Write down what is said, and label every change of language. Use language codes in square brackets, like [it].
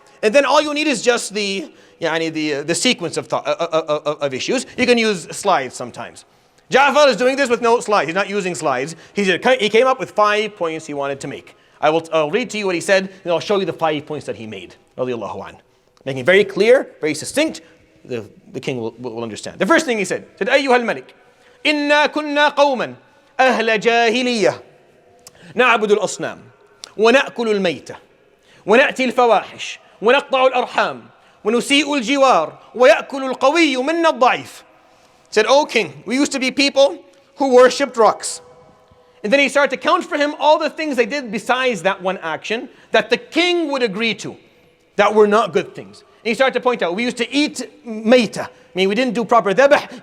[en] And then all you need is just the sequence of issues. You can use slides sometimes. Ja'far is doing this with no slides. He's not using slides. He came up with 5 points he wanted to make. I'll read to you what he said, and I'll show you the 5 points that he made. Radiallahu anhu. Making it very clear, very succinct. The king will understand. The first thing he said, [ar] أيها الملك إنا كنا قوما أهل جاهلية نعبد الأصنام ونأكل الميتة ونأتي الفواحش ونقطع الأرحام ونسيء الجوار ويأكل القوي منا الضعيف. [en] Said, O king, we used to be people who worshipped rocks. And then he started to count for him all the things they did besides that one action that the king would agree to, that were not good things. And he started to point out, we used to eat mayta. We didn't do proper dhabh.